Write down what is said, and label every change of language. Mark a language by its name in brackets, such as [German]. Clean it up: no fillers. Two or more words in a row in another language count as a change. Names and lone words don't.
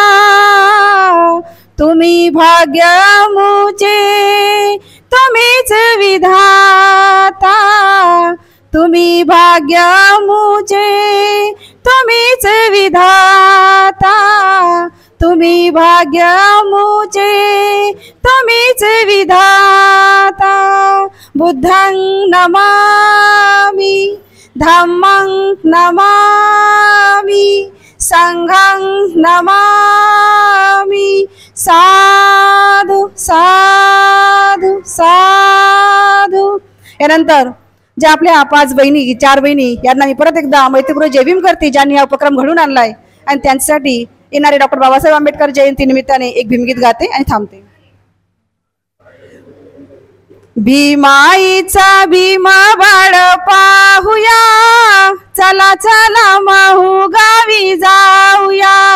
[Marathi] तुम्ही भाग्य मुझे तुम्हीच विधाता, तुम्ही भाग्य मुझे तुम्हीच विधाता, तुम्ही भाग्य मुझे तुम्हीच विधाता. [Pali] बुद्धं नमामि, धम्मं नमामि, संघं नमामि, साधु साधु [Marathi] यानंतर ज्या आपल्या 5 बहिणी 4 बहिणी यांना मी परत एकदा मैत्रीपूर्वक जय भीम करते, ज्यांनी हा उपक्रम घडून आणलाय. आणि त्यांच्यासाठी येणारे डॉक्टर बाबासाहेब आंबेडकर जयंती निमित्ताने एक भीमगीत गाते आणि थांबते. भीमाईचा भीमा बाळ पाहूया, चला चला माहू गावी जाऊया.